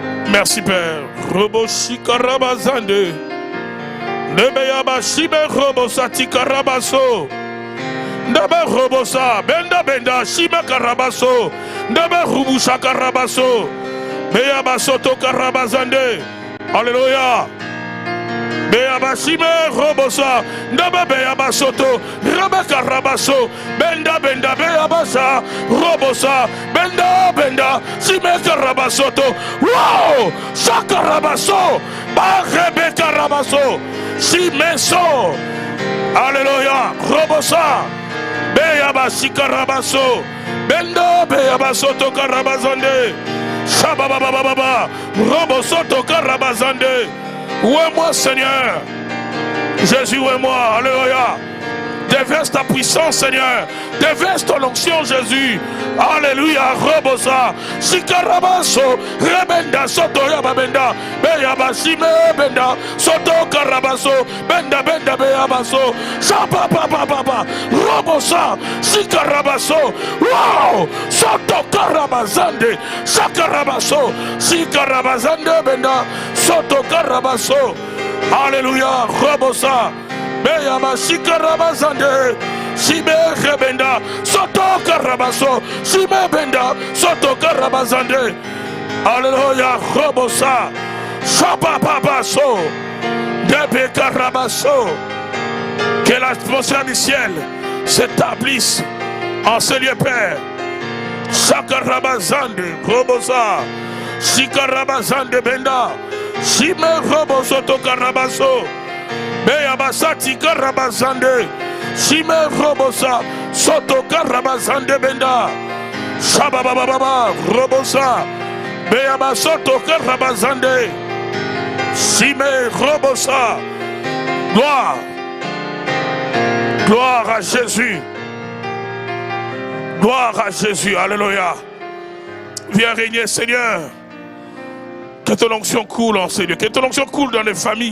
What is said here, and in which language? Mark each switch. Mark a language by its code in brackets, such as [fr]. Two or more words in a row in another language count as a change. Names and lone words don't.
[fr] Merci Père. Robo shikarabazande. Nebeyaba shibe robo sati karabaso. Nebe robo sa. Benda benda shibe karabaso. Nebe rubusha karabaso. Beyaba soto karabazande. Alléluia. Beyaba shime robosa. Nebe beyaba soto. Rebe karabaso. Benda benda beyaba sa. Robosa. Benda benda. Shime karabasoto. Wow. Shakarabaso. Barebe karabaso. Shime so. Alléluia. Robosa. Beyaba shikarabaso. Benda beyaba soto karabazande. Shabababababa. Robosoto karabazande. Où est moi, Seigneur? Jésus, où est moi? Alléluia. Déverse ta puissance, Seigneur. Déverse ton onction, Jésus. Alléluia. Robosa. Shikarabaso. Rebenda soto yababenda. Beyaba shime benda. Soto karabaso. Benda benda beyabaso. Shabababababa. Robosa. Shikarabaso. Wow. Soto karabazande. Shakarabaso. Shikarabazande benda. Soto karabaso. Alléluia. Robosa. Beyaba shikarabazande. Shime rebenda. Soto karabaso. Shime benda. Soto karabazande. Alléluia. Robosa. Shabababaso. Debe karabaso. Que l'atmosphère du ciel s'établisse en ce lieu, Père. Shakarabazande. Robosa. Shikarabazande benda. Shime robosoto karabaso. Beyabasati karabazande. Shime robosa. Soto karabazande benda. Shababababa. Robosa. Beyabasoto karabazande. Shime robosa. Gloire. Gloire à Jésus. Gloire à Jésus. Alléluia. Viens régner, Seigneur. Que ton onction coule en Seigneur. Que ton onction coule dans les familles.